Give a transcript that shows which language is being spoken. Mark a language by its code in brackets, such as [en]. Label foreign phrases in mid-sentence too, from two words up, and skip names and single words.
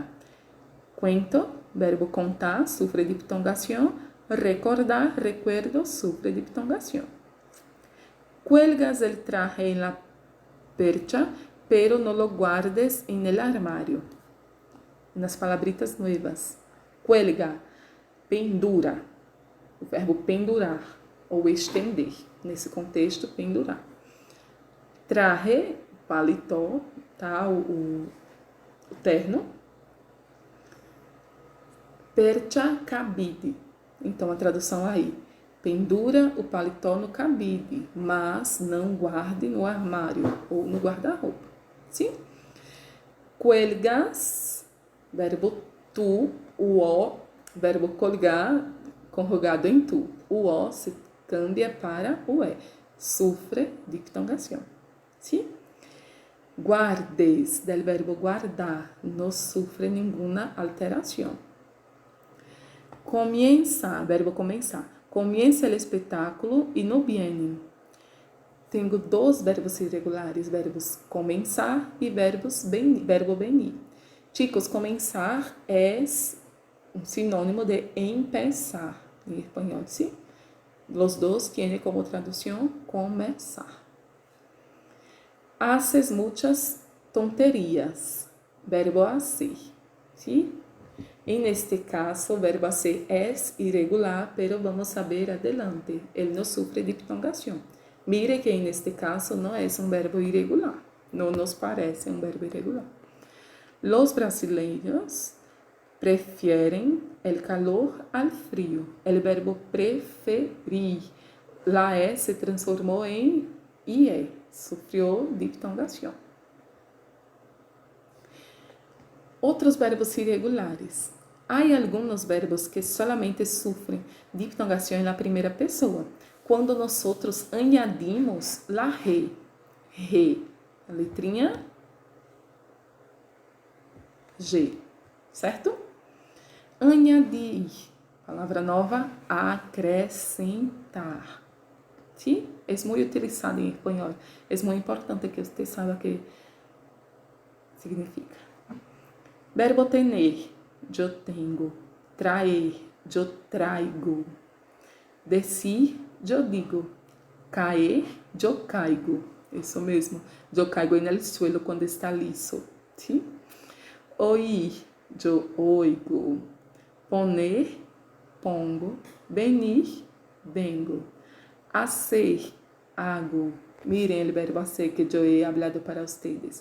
[es] Cuento, verbo contar, sufre diptongación. Recordar, recuerdo, sufre diptongación. Cuelgas el traje en la percha, pero no lo guardes en el armario. Unas palabritas nuevas. Cuelga, [pt] pendura, o verbo pendurar ou estender. Nesse contexto, pendurar. Traje, paletó, tá? O terno. Percha, cabide. Então, a tradução aí. Pendura o paletó no cabide, mas não guarde no armário ou no guarda-roupa. Sim? Cuelgas, verbo tu, o o, verbo colgar, conjugado em tu. O o [es] se cambia [pt] para o e. [es] Sufre diptongación. Sim? Guardes, del verbo guardar, no sufre ninguna alteración. Comienza, verbo comenzar. Comienza el espectáculo y no vienen. [pt] Tenho dois verbos irregulares, verbos comenzar e verbo venir. Chicos, comenzar é um sinônimo de empezar em espanhol, ¿sí? [es] Los dos tienen como traducción comenzar. Haces muchas tonterías, verbo hacer, ¿sí? En este caso, o verbo hacer es irregular, pero vamos a ver adelante. Ele no sufre diptongación. Mire que en este caso no es un verbo irregular. No nos parece un verbo irregular. Los brasileños prefieren el calor al frío. El verbo preferir. La E se transformó en IE. Sufrió diptongación. [pt] Outros verbos irregulares. Há alguns verbos que solamente sufrem diptongação na primeira pessoa. Quando nós [es] añadimos la re, [pt] a letrinha G, certo? Añadir, palavra nova, acrescentar. Sim? É muito utilizado em espanhol. É muito importante que você saiba o que significa. [es] Verbo tener, yo tengo. Traer, yo traigo. Decir, yo digo. Caer, yo caigo. [pt] Isso mesmo. [es] Yo caigo en el suelo [pt] quando está liso. [es] ¿Sí? Oír, yo oigo. Poner, pongo. Venir, vengo. Hacer, hago. Miren el verbo hacer que yo he hablado para ustedes.